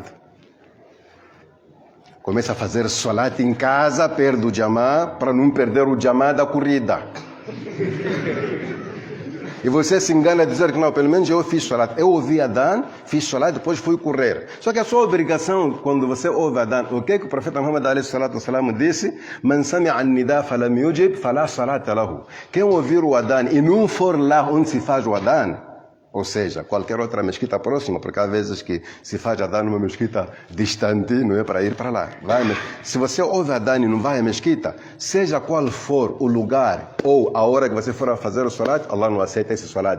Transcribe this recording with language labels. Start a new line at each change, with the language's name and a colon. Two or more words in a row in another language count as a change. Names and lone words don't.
Portuguese: Começa a fazer salat em casa, perde o jamá, para não perder o jamá da corrida. E você se engana a dizer que não, pelo menos eu fiz salat. Eu ouvi Adhan, fiz salat, depois fui correr. Só que a sua obrigação, quando você ouve Adhan, o que o profeta Muhammad a.s. disse?
Arabic: من سمع النداء فلم يجب فلا صلاة له.
Portuguese: Quem ouvir o Adhan e não for lá onde se faz o Adhan, ou seja, qualquer outra mesquita próxima, porque há vezes que se faz Adhan numa mesquita distante, não é para ir para lá. Se você ouve Adhan e não vai à mesquita, seja qual for o lugar ou a hora que você for a fazer o salat, Allah não aceita esse salat.